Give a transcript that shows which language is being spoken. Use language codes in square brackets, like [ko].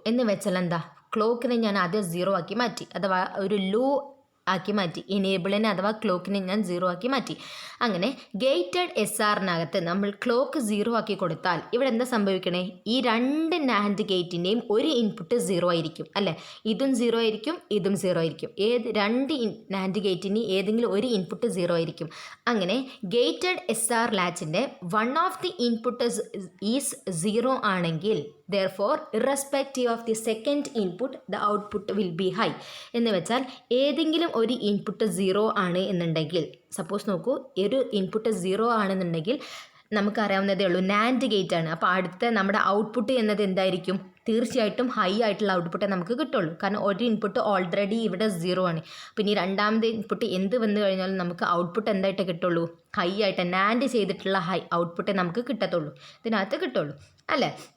[ml] എന്ന് വെച്ചാൽ എന്താ, ക്ലോക്കിനെ ഞാൻ ആദ്യം 0 ആക്കി മാറ്റി, അഥവാ ഒരു ലോ ആക്കി മാറ്റി, എനേബിളിനെ അഥവാ ക്ലോക്കിനെ ഞാൻ 0 ആക്കി മാറ്റി. അങ്ങനെ ഗേറ്റഡ് SRനകത്ത് നമ്മൾ ക്ലോക്ക് 0 ആക്കി കൊടുത്താൽ ഇവിടെ എന്താ സംഭവിക്കണേ, ഈ രണ്ട് നാൻഡ് ഗേറ്റിൻ്റെയും ഒരു ഇൻപുട്ട് 0 ആയിരിക്കും അല്ലേ, ഇതും 0 ആയിരിക്കും, ഇതും 0 ആയിരിക്കും. രണ്ട് നാൻഡ് ഗേറ്റിന് ഏതെങ്കിലും ഒരു ഇൻപുട്ട് 0 ആയിരിക്കും. അങ്ങനെ gated SR ലാച്ചിൻ്റെ [en] one of the input is 0 [ml] ആണെങ്കിൽ [en] therefore irrespective of the second input the output will be high. [ml] എന്ന് വെച്ചാൽ ഏതെങ്കിലും ഒരു ഇൻപുട്ട് 0 ആണ് എന്നുണ്ടെങ്കിൽ, സപ്പോസ് നോക്കൂ, ഒരു ഇൻപുട്ട് 0 ആണെന്നുണ്ടെങ്കിൽ നമുക്കറിയാവുന്നതേ ഉള്ളൂ, നാൻഡ് ഗേറ്റ് ആണ്. അപ്പോൾ അടുത്ത നമ്മുടെ ഔട്ട്പുട്ട് എന്നത് എന്തായിരിക്കും, തീർച്ചയായിട്ടും ഹൈ ആയിട്ടുള്ള ഔട്ട്പുട്ടേ നമുക്ക് കിട്ടുള്ളൂ. കാരണം ഒരു ഇൻപുട്ട് ഓൾറെഡി ഇവിടെ 0 ആണ്. പിന്നെ ഈ രണ്ടാമത്തെ ഇൻപുട്ട് എന്ത് വന്നു കഴിഞ്ഞാലും നമുക്ക് ഔട്ട്പുട്ട് എന്തായിട്ടേ കിട്ടുള്ളൂ, ഹൈ ആയിട്ട് നാൻഡ് ചെയ്തിട്ടുള്ള ഹൈ ഔട്ട്പുട്ടേ നമുക്ക് കിട്ടത്തുള്ളൂ, ഇതിനകത്ത് കിട്ടുള്ളൂ അല്ലേ.